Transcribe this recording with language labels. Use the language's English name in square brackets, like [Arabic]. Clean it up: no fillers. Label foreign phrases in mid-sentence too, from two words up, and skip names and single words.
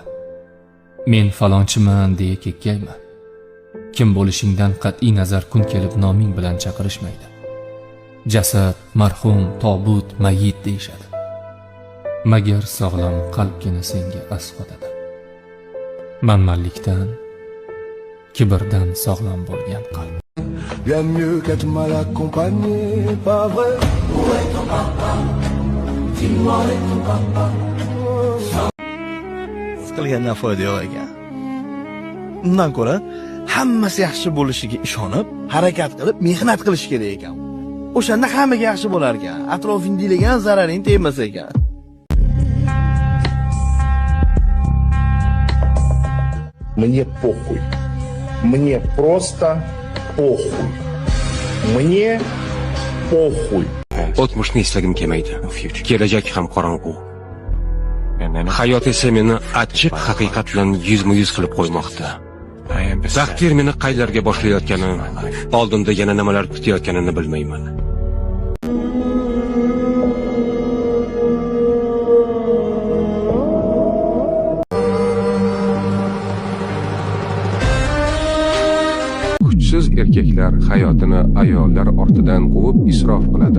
[Uzbek] Men falonchiman deya kekkayma. Kim bo'lishingdan qat'iy nazar kun kelib noming bilan chaqirishmaydi. Jasad, marhum, tobut, mayit deyishadi. Magar sog'lom qalbgina senga asqotadi. Manmanlikdan, kibrdan sog'lom bo'lgan qalb. [French] Bien mieux qu'être mal accompagné, pas vrai? Où est ton papa? Dis-moi où est ton papa? [Uzbek] Qilgandan foyda yo'q ekan. Undan ko'ra hammasi yaxshi bo'lishiga ishonib, harakat qilib, mehnat qilish kerak ekan. O'shanda hammaga yaxshi bo'lar ekan. Atrofingdagiga zararing tegmas ekan. [Russian] Мне похуй. Мне просто похуй. Мне похуй. [Uzbek] O'tmishni eslagim kelmaydi. Kelajak ham qorong'u. Hayot esa meni achchiq haqiqat bilan yuzma-yuz qilib qo'ymoqda. Taqdir meni qaylarga boshlayotgani, oldimda yana nimalar kutayotganini bilmayman. Kuchsiz erkaklar hayotini ayollar ortidan quvib isrof qiladi.